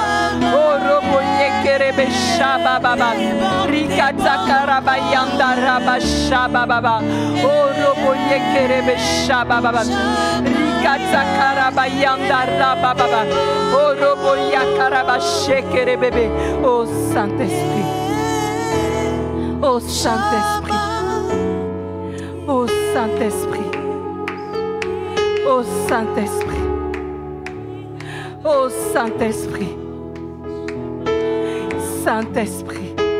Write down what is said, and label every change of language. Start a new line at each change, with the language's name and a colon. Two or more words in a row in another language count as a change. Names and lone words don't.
French: Orobo Yekerebe Shaba Baba. Rika Rikatsakaraba Rabashaba Baba. Oh Robo Yekerebe Shababa. Rikatsakaraba Rababa. Oh Robo Yakaraba Shekerebebe. Oh Saint-Esprit. Oh Saint-Esprit. Oh Saint-Esprit. Oh Saint-Esprit. Oh Saint-Esprit. Saint-Esprit.